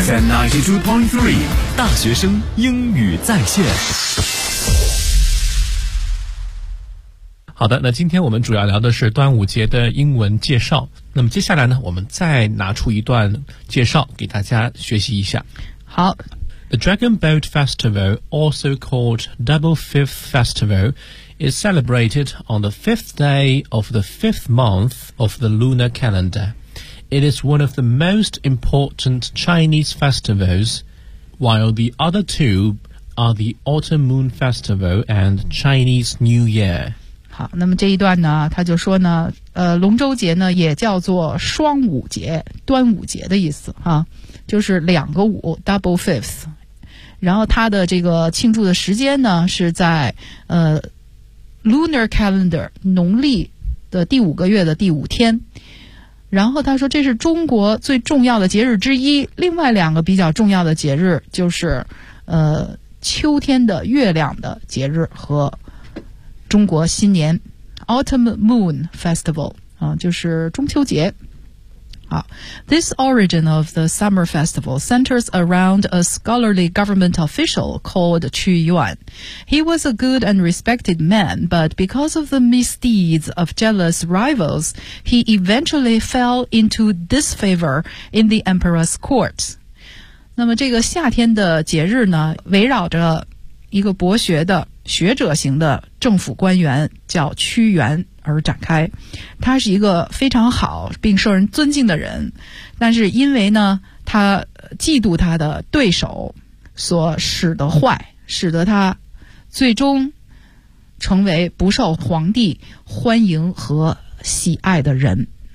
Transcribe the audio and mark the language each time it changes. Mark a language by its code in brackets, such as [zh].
[zh] FM 92.3 大学生英语在线。好的，那今天我们主要聊的是端午节的英文介绍，那么接下来呢，我们再拿出一段介绍给大家学习一下。好， [en] The Dragon Boat Festival, also called Double Fifth Festival, is celebrated on the fifth day of the fifth month of the lunar calendarIt is one of the most important Chinese festivals, while the other two are the Autumn Moon Festival and Chinese New Year. [zh] 好，那么这一段呢，他就说呢，龙舟节呢也叫做双五节，端午节的意思啊，就是两个五 ，double fifth。然后它的这个庆祝的时间呢是在lunar calendar 农历的第五个月的第五天。然后他说这是中国最重要的节日之一，另外两个比较重要的节日就是秋天的月亮的节日和中国新年 Autumn Moon Festival、就是中秋节。 [en] This origin of the summer festival centers around a scholarly government official called Qu Yuan. He was a good and respected man, but because of the misdeeds of jealous rivals, he eventually fell into disfavor in the emperor's court. [zh] 那么这个夏天的节日呢，围绕着一个博学的学者型的政府官员叫屈原而展开。他是一个非常好并受人尊敬的人，但是因为呢他嫉妒他的对手所使得坏，使得他最终成为不受皇帝欢迎和喜爱的人。